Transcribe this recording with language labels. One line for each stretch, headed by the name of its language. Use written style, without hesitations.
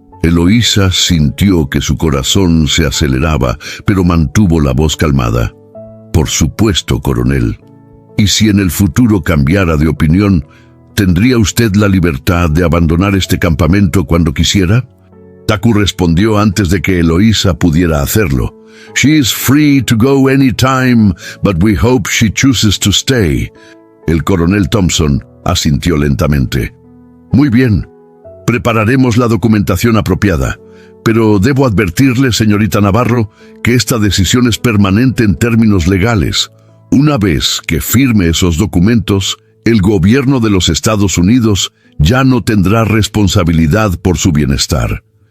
Spanish: Eloísa sintió que su corazón se aceleraba, pero mantuvo la voz calmada. Por supuesto, coronel. Y si en el futuro cambiara de opinión, ¿tendría usted la libertad de abandonar este campamento cuando quisiera? Taku respondió antes de que Eloísa pudiera hacerlo.
English: She is free to go anytime, but we hope she chooses to stay.
Spanish: El coronel Thompson asintió lentamente. Muy bien, prepararemos la documentación apropiada, pero debo advertirle, señorita Navarro, que esta decisión es permanente en términos legales. Una vez que firme esos documentos, el gobierno de los Estados Unidos ya no tendrá responsabilidad por su bienestar.